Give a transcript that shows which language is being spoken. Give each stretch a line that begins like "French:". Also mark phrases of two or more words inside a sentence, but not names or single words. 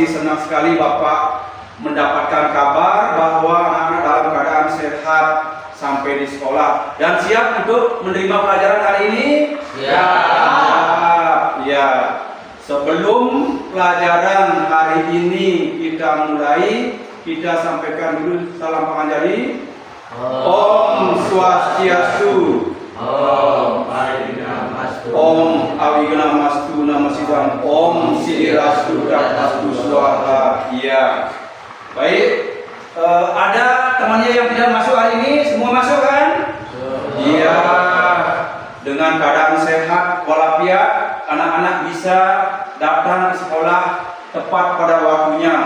Indonesian: Senang sekali Bapak mendapatkan kabar bahwa anak-anak dalam keadaan sehat sampai di sekolah dan siap untuk menerima pelajaran hari ini. Siap. Ya. Sebelum pelajaran hari ini kita mulai, kita sampaikan dulu salam panganjali.
Sanskrit: Om Swastiastu. Om Awiganamastu Namasidam. Om Sidirastu Dharmastu Swaha.
Indonesian: Iya. Baik. Ada temannya yang tidak masuk hari ini, semua masuk kan? Iya. Dengan keadaan sehat walafiat, anak-anak bisa datang ke sekolah tepat pada waktunya.